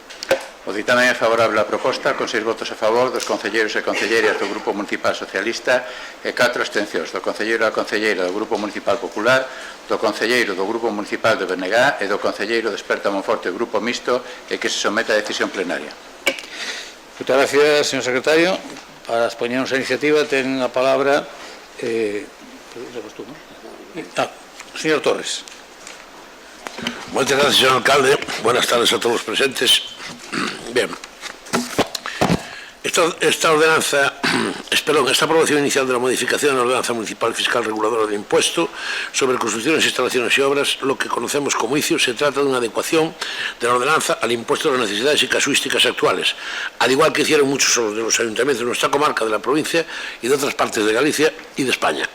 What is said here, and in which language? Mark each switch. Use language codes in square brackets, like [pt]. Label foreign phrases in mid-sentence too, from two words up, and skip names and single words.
[gl] O ditamen é favorable á proposta, con 6 votos a favor dos concelleiros e concelleiras do Grupo Municipal Socialista e 4 abstencións do concelleiro e a concelleira do Grupo Municipal Popular, do concelleiro do Grupo Municipal de BNG e do concelleiro de Esperta Monforte Grupo Mixto, e que se somete a decisión plenaria. [es] Muchas gracias, señor secretario. [gl] Para expoñernos a iniciativa ten a palabra señor Torres. [es] Muchas gracias, señor alcalde. Buenas tardes a todos los presentes. Bien, esta aprobación inicial de la modificación de la ordenanza municipal fiscal reguladora de impuesto sobre construcciones, instalaciones y obras, lo que conocemos como ICIO, se trata de una adecuación de la ordenanza al impuesto de las necesidades y casuísticas actuales, al igual que hicieron muchos de los ayuntamientos de nuestra comarca, de la provincia y de otras partes de Galicia y de España.